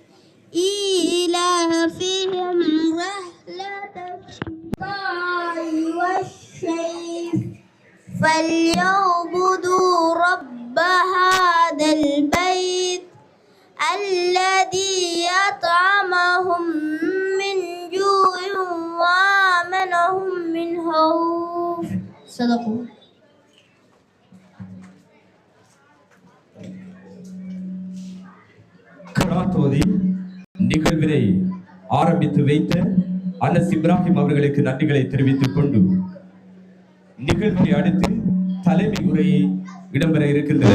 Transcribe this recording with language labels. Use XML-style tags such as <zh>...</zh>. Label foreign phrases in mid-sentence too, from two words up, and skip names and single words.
<ar>إيلافهم رحلة الشتاء والصيف فليعبدوا رب هذا البيت الذي أطعمهم من جوع وآمنهم من خوف. صدقوا.</ar> <ta>கராத்தோதி நிகழ்வினை ஆரம்பித்து வைத்த அனஸ் இப்ராஹிம் அவர்களுக்கு நன்றிகளை தெரிவித்துக் கொண்டு நிகழ்வை அடுத்து தலைமை உரையை இடம்பெற இருக்கின்றன.</ta>